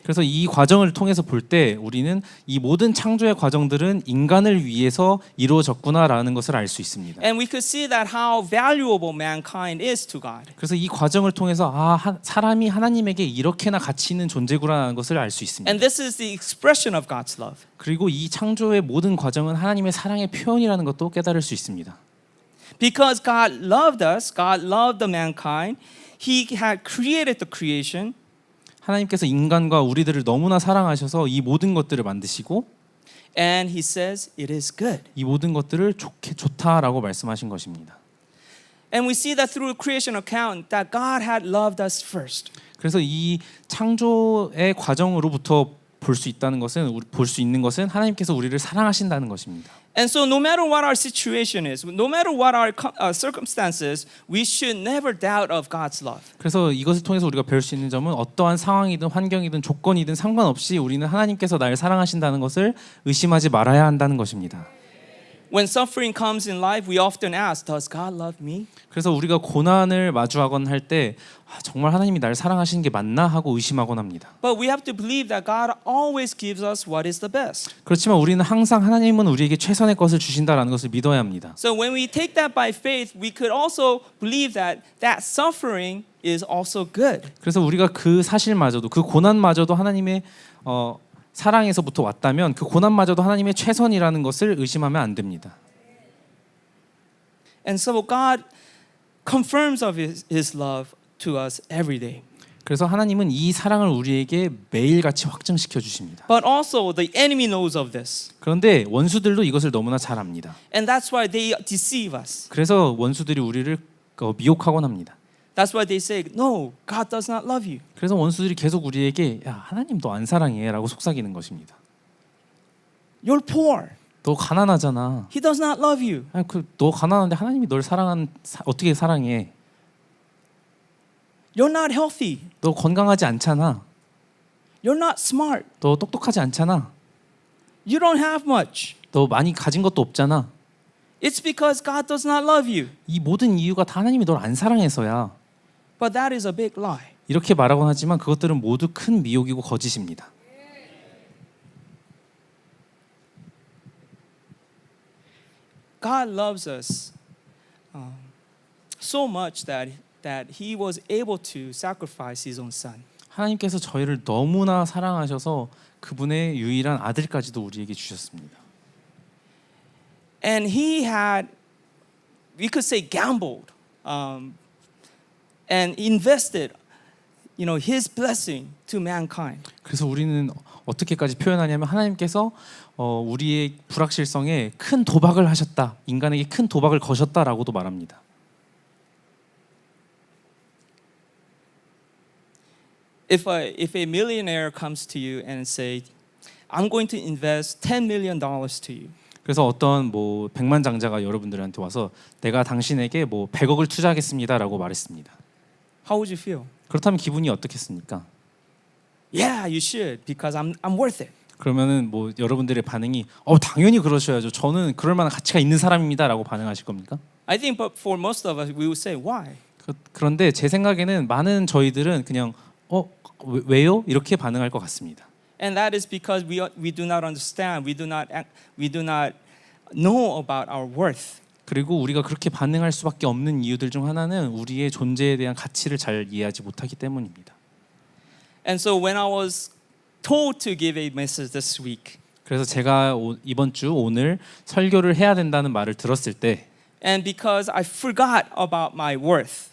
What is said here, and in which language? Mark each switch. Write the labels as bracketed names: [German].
[Korean] 그래서 이 과정을 통해서 볼 때 우리는 이 모든 창조의 과정들은 인간을 위해서 이루어졌구나라는 것을 알 수 있습니다. [English] And we could see that how valuable mankind is to God. [Korean] 그래서 이 과정을 통해서 사람이 하나님에게 이렇게나 가치 있는 존재구나라는 것을 알 수 있습니다. [English] And this is the expression of God's love. [Korean] 그리고 이 창조의 모든 과정은 하나님의 사랑의 표현이라는 것도 깨달을 수 있습니다. [English] Because God loved us, God loved the mankind, He had created the creation, [Korean] 하나님께서 인간과 우리들을 너무나 사랑하셔서 이 모든 것들을 만드시고 [English] and He says it is good. [Korean] 이 모든 것들을 좋다라고 말씀하신 것입니다. [English] And we see that through the creation account that God had loved us first. [Korean] 그래서 이 창조의 과정으로부터 볼 수 있는 것은 하나님께서 우리를 사랑하신다는 것입니다. [English] And so no matter what our situation is, no matter what our circumstances, we should never doubt of God's love. [Korean] 그래서 이것을 통해서 우리가 배울 수 있는 점은 어떠한 상황이든 환경이든 조건이든 상관없이 우리는 하나님께서 나를 사랑하신다는 것을 의심하지 말아야 한다는 것입니다. [English] When suffering comes in life, we often ask, does God love me? [Korean] 그래서 우리가 고난을 마주하곤 할 때 정말 하나님이 나를 사랑하시는 게 맞나 하고 의심하곤 합니다. [English] But we have to believe that God always gives us what is the best. [Korean] 그렇지만 우리는 항상 하나님은 우리에게 최선의 것을 주신다라는 것을 믿어야 합니다. [English] So when we take that by faith, we could also believe that that suffering is also good. [Korean] 그래서 우리가 그 사실마저도 그 고난마저도 하나님의 사랑에서부터 왔다면 그 고난마저도 하나님의 최선이라는 것을 의심하면 안 됩니다. [English] And so God confirms of His love to us every day. [Korean] 그래서 하나님은 이 사랑을 우리에게 매일같이 확증시켜 주십니다. [English] But also the enemy knows of this. [Korean] 그런데 원수들도 이것을 너무나 잘 압니다. [English] And that's why they deceive us. [Korean] 그래서 원수들이 우리를 미혹하곤 합니다. [English] That's why they say, no, God does not love you. [Korean] 그래서 원수들이 계속 우리에게 야, 하나님 너 안 사랑해라고 속삭이는 것입니다. [English] You're poor. [Korean] 너 가난하잖아. [English] He does not love you. [Korean] 너 가난한데 하나님이 널 어떻게 사랑해? [English] You're not healthy. [Korean] 너 건강하지 않잖아. [English] You're not smart. [Korean] 너 똑똑하지 않잖아. [English] You don't have much. [Korean] 너 많이 가진 것도 없잖아. [English] It's because God does not love you. [Korean] 이 모든 이유가 다 하나님이 널 안 사랑해서야. [English] But that is a big lie. [Korean] 이렇게 말하곤 하지만 그것들은 모두 큰 미혹이고 거짓입니다. [English] God loves us so much that He was able to sacrifice His own Son. [Korean] 하나님께서 저희를 너무나 사랑하셔서 그분의 유일한 아들까지도 우리에게 주셨습니다. [English] And He had, we could say, gambled and invested, His blessing to mankind. [Korean] 그래서 우리는 어떻게까지 표현하냐면 하나님께서 우리의 불확실성에 큰 도박을 하셨다. 인간에게 큰 도박을 거셨다라고도 말합니다. [English] If a millionaire comes to you and say, I'm going to invest $10 million to you. [Korean] 그래서 어떤 백만장자가 여러분들한테 와서 내가 당신에게 100억을 투자하겠습니다라고 말했습니다. [English] How would you feel? [Korean] 그렇다면 기분이 어떻겠습니까? [English] Yeah, you should because I'm worth it. [Korean] 그러면은 여러분들의 반응이 당연히 그러셔야죠. 저는 그럴 만한 가치가 있는 사람입니다라고 반응하실 겁니까? [English] I think but for most of us we would say why? [Korean] 그런데 제 생각에는 많은 저희들은 그냥 왜요? 이렇게 반응할 것 같습니다. [English] And that is because we do not understand, we do not know about our worth. [Korean] 그리고 우리가 그렇게 반응할 수밖에 없는 이유들 중 하나는 우리의 존재에 대한 가치를 잘 이해하지 못하기 때문입니다. [English] And so when I was told to give a message this week, [Korean] 그래서 제가 이번 주 오늘 설교를 해야 된다는 말을 들었을 때 [English] and because I forgot about my worth,